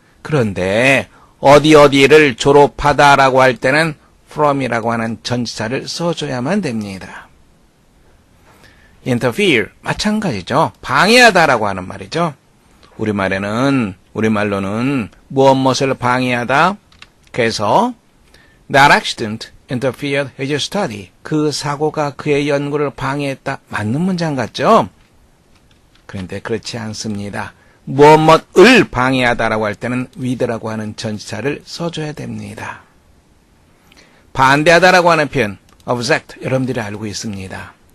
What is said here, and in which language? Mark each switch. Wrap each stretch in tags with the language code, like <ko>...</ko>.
<ko>그런데 어디를 졸업하다라고 할 때는 from이라고 하는 전치사를 써줘야만 됩니다. interfere, 마찬가지죠. 방해하다라고 하는 말이죠. 우리말로는 무엇을 방해하다. 그래서</ko> <en>that accident interfered with your study.</en> <ko>그 사고가 그의 연구를 방해했다. 맞는 문장 같죠? 그런데 그렇지 않습니다. 무엇을 방해하다라고 할 때는 with라고 하는 전치사를 써줘야 됩니다. 반대하다라고 하는 표현, object, 여러분들이 알고 있습니다.</ko>